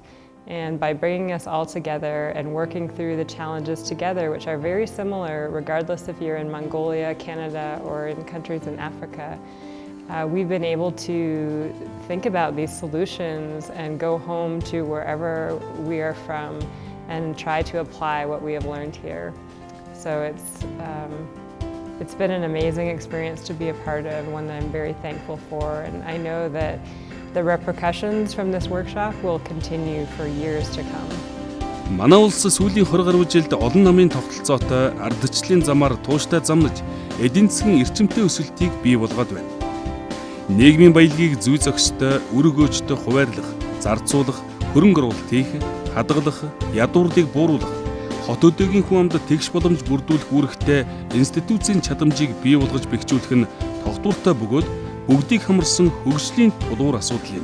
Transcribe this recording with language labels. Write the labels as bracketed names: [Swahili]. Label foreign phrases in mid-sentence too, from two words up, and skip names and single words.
[English] And by bringing us all together and working through the challenges together, which are very similar regardless if you're in Mongolia, Canada, or in countries in Africa, we've been able to think about these solutions and go home to wherever we are from and try to apply what we have learned here. So it's been an amazing experience to be a part of, one that I'm very thankful for, and I know that the repercussions from this workshop will continue for years to come. [Mongolian] Манай улс сүүлийн 20 гаруй жилд олон намын тогтолцоотой ардчлалын замаар тууштай замнаж эдийн засгийн эрчимтэй өсөлтийг бий болгоод байна. Нийгмийн баялагийг зүй зохистой, үр өгөөжтэй хуваарлах, зарцуулах, хөрөнгө оруулалт хийх, хадгалах, ядуурлыг бууруулах, хот өдөөгийн хүн амд тэгш боломж бүрдүүлэх үүрэгтэй институцийн чадамжийг бий болгож бэхжүүлэх нь тогтвортой бөгөөд бүгдийг хамарсан хөгжлийн тулуур асуудал юм.